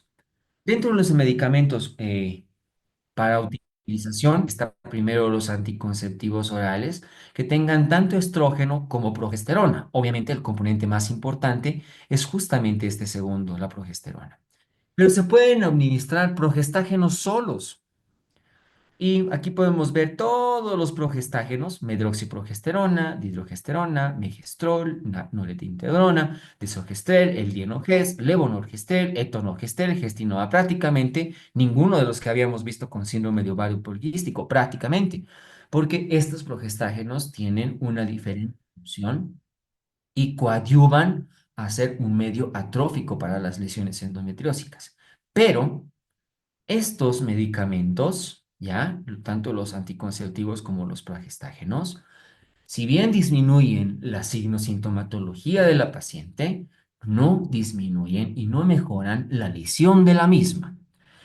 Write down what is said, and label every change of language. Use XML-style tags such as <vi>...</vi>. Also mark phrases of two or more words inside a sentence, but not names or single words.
<es>Dentro de los medicamentos, para utilización está primero los anticonceptivos orales que tengan tanto estrógeno como progesterona. Obviamente el componente más importante es justamente este segundo, la progesterona. Pero se pueden administrar progestágenos solos. Y aquí podemos ver todos los progestágenos, medroxiprogesterona, dihidrogesterona, megestrol, norepinefrina, desogestrel, el dienogest, levonorgestrel, etonogestrel, gestinoa, prácticamente ninguno de los que habíamos visto con síndrome de ovario poliquístico, prácticamente, porque estos progestágenos tienen una diferente función y coadyuvan a ser un medio atrófico para las lesiones endometriósicas. Pero estos medicamentos, ya, tanto los anticonceptivos como los progestágenos, si bien disminuyen la signosintomatología de la paciente, no disminuyen y no mejoran la lesión de la misma.</es>